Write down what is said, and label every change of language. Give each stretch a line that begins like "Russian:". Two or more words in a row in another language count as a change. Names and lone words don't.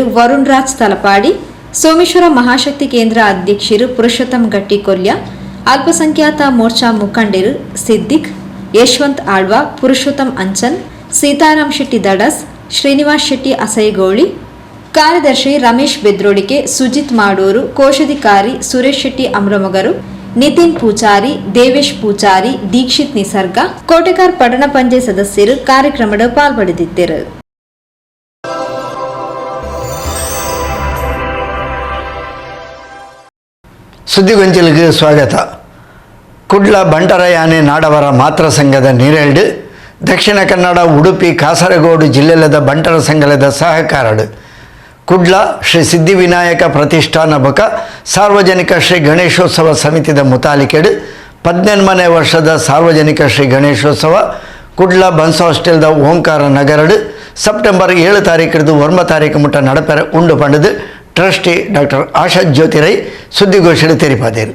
Kannada: ವರುಣ್ ರಾಜ್ ತಲಪಾಡಿ, ಸೋಮೇಶ್ವರ ಮಹಾಶಕ್ತಿ ಕೇಂದ್ರ ಅಧ್ಯಕ್ಷರು ಪುರುಷೋತ್ತಮ್ ಗಟ್ಟಿ ಕೊಲ್ಯ, ಅಲ್ಪಸಂಖ್ಯಾತ ಮೋರ್ಚಾ ಮುಖಂಡರು ಸಿದ್ದಿಕ್, ಯಶವಂತ್ ಆಳ್ವಾ, ಪುರುಷೋತ್ತಮ್ ಅಂಚನ್, ಸೀತಾರಾಮ್ ಶೆಟ್ಟಿ ದಡಸ್, ಶ್ರೀನಿವಾಸ್ ಶೆಟ್ಟಿ ಅಸೈಗೋಳಿ, ಕಾರ್ಯದರ್ಶಿ ರಮೇಶ್ ಬೆದ್ರೋಡಿಕೆ, ಸುಜಿತ್ ಮಾಡೂರು, ಕೋಶಾಧಿಕಾರಿ ಸುರೇಶ್ ಶೆಟ್ಟಿ ಅಮ್ರಮಗರು, ನಿತಿನ್ ಪೂಜಾರಿ, ದೇವೇಶ್ ಪೂಜಾರಿ, ದೀಕ್ಷಿತ್ ನಿಸರ್ಗ, ಕೋಟೆಕಾರ ಪಟ್ಟಣ ಪಂಚಾಯತ್ ಸದಸ್ಯರು ಕಾರ್ಯಕ್ರಮದ ಪಾಲ್ಪಡೆದಿದ್ದರು.
Tulu: ಸುದ್ದಿಗೊಂಚಲಿಗೆ ಸ್ವಾಗತ. ಕುಡ್ಲ ಬಂಟರಯಾನೆ ನಾಡವರ ಮಾತ್ರ ಸಂಘದ ನೀರೆಲ್ಡು ದಕ್ಷಿಣ ಕನ್ನಡ, ಉಡುಪಿ, ಕಾಸರಗೋಡು ಜಿಲ್ಲೆಲದ ಬಂಟರ ಸಂಘದ ಸಹಕಾರಡು ಕುಡ್ಲ ಶ್ರೀ ಸಿದ್ಧಿವಿನಾಯಕ ಪ್ರತಿಷ್ಠಾನ ಬೊಕ ಸಾರ್ವಜನಿಕ ಶ್ರೀ ಗಣೇಶೋತ್ಸವ ಸಮಿತಿದ ಮುತಾಲಿಕೆಡು 18ನೇ ವರ್ಷದ ಸಾರ್ವಜನಿಕ ಶ್ರೀ ಗಣೇಶೋತ್ಸವ ಕುಡ್ಲ ಬನ್ಸ್ ಹಾಸ್ಟೆಲ್ದ ಓಂಕಾರ ನಗರಡು ಸೆಪ್ಟೆಂಬರ್ 7 ತಾರೀಕಿಡ್ದು 1 ತಾರೀಕು ಮುಟ್ಟ ನಡಪೆರ ಉಂಡು ಪಂಡದು ಟ್ರಸ್ಟಿ ಡಾಕ್ಟರ್ ಆಶಾ ಜ್ಯೋತಿರೈ ಸುದ್ದಿಗೋಷ್ಠಿ ತೆರಿಪಾದೇರು.